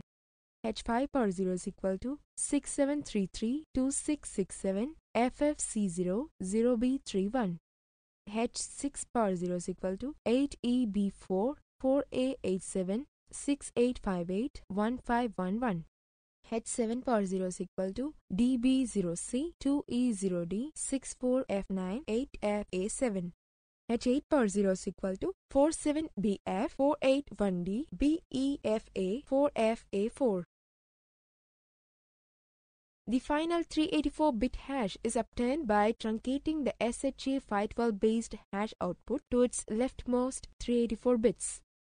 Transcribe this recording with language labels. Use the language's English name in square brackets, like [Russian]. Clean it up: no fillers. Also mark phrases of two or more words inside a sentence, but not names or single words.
[English] h5 power 0 is equal to 6733 2667 FFC0 0B31. h6 power 0 is equal to 8EB4 4A87 6858 1511. H7 power 0 is equal to DB0C 2E0D 64F9 8FA7. H8 power 0 is equal to 47BF 481D BEFA 4FA4. The final 384-bit hash is obtained by truncating the SHA 512-based hash output to its leftmost 384 bits.